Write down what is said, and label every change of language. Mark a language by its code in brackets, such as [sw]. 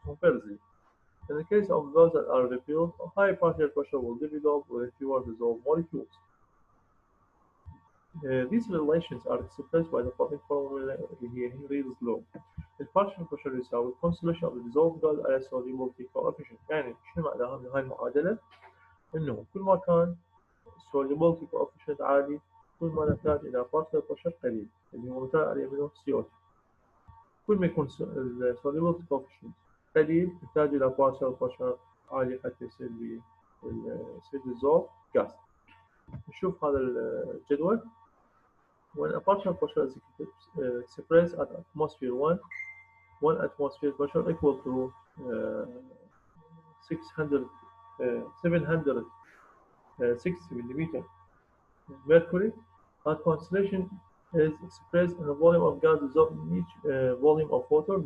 [en] Conversely, in the case of those that are repelled, a high partial pressure will develop with fewer dissolved molecules. These relations are expressed by the following formula here Henry's law. البارشل pressure [ar] يساوي [en] concentration of the dissolved gas على solubility coefficient. [ar] يعني شنو معناها من هاي المعادلة؟ إنه كل ما كان solubility coefficient عالي كل ما نحتاج إلى partial pressure قليل اللي هو مثال عليه منه CO2. كل ما يكون solubility coefficient قليل نحتاج إلى partial pressure عالي حتى يصير dissolved gas. نشوف هذا الجدول. [en] When a partial pressure is expressed at atmosphere 1 atmosphere pressure equal to 760 millimeter mercury, at concentration is expressed in the volume of gas dissolved in each volume of water.